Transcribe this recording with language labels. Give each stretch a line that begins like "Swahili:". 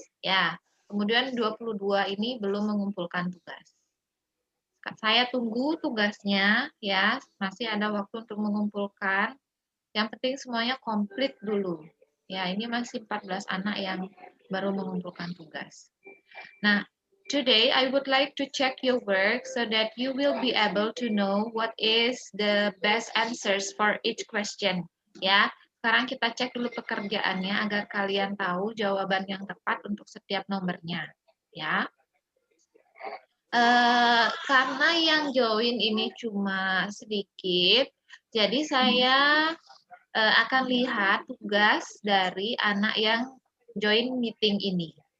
Indonesian: Ya, kemudian 22 ini belum mengumpulkan tugas. Saya tunggu tugasnya ya, masih ada waktu untuk mengumpulkan. Yang penting semuanya komplit dulu. Ya, ini masih 14 anak yang baru mengumpulkan tugas.
English: Nah, today I would like to check your work so that you will be able to know what is the best answers for each question.
Indonesian: Ya, sekarang kita cek dulu pekerjaannya agar kalian tahu jawaban yang tepat untuk setiap nomornya. Ya. Karena yang join ini cuma sedikit, jadi saya akan lihat tugas dari anak yang join meeting ini.